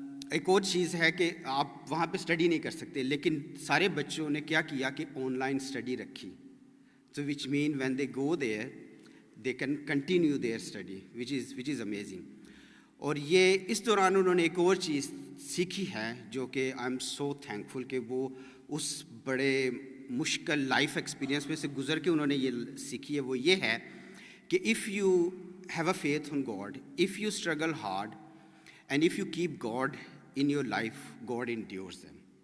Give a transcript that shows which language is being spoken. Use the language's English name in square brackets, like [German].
[Urdu] ایک اور چیز ہے کہ آپ وہاں پہ اسٹڈی نہیں کر سکتے، لیکن سارے بچوں نے کیا کیا کہ آن لائن اسٹڈی رکھی. [English] So which mean when they go there, they can continue their study, which is amazing. [Urdu] اور یہ اس دوران انہوں نے ایک اور چیز سیکھی ہے جو کہ [English] I am so thankful [Urdu] کہ وہ اس بڑے مشکل لائف ایکسپیرینس میں سے گزر کے انہوں نے یہ سیکھی ہے. وہ یہ ہے کہ [English] if you have a faith on God, if you struggle hard, and if you keep God in your life, God endures them.